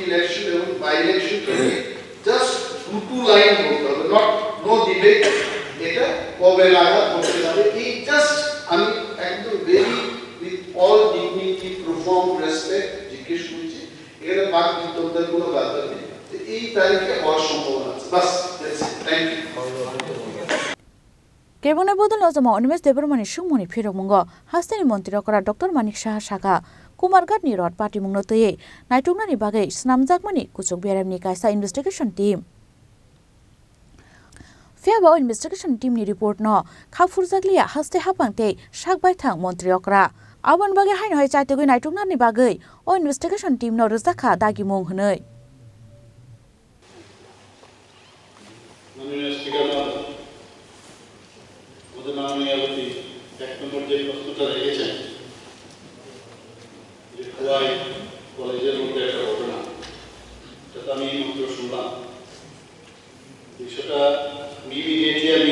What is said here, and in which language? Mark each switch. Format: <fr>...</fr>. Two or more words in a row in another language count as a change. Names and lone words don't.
<bn>ইলেকশন এবং</bn> <en>by election</en> <bn>থেকে জাস্ট দুটো লাইন বলতে হবে</bn> <en>no debate</en> <bn>এটা কবে লাগা করতে হবে এই জাস্ট আমি একদম</bn> <en>very with all dignity proform respect</en> <bn>জিজ্ঞেস করছি এখানে বাক বিতর্কের কোনো ব্যাপার নেই এই তারিখে হওয়ার সম্ভাবনা আছে বাস</bn> <en>thank you</en> <trp>কেবনে বদল ojama Onimes Deborma ni sungmoni phirok mungo hasteni Montri Okra Dr. Manik Saha Saka Kumargat ni rod party mung notei naitungnani bagai snamjakmani kuchuk berem ni kaisa</trp> <en>investigation team</en> <trp>Fiaba</trp> <en>investigation team</en> <trp>ni report no khafurjaklia haste hapangte sakbai thang Montri Okra abon bagai hain hoi chaitegu naitungnani bagai o</trp> <en>investigation team</en> <trp>no rojaka dagi mung hnoi</trp> <bn>কলেজের মধ্যে একটা ঘটনা সেটা আমি মাত্র শুনলাম বিষয়টা ইমিডিয়েটলি আমি</bn>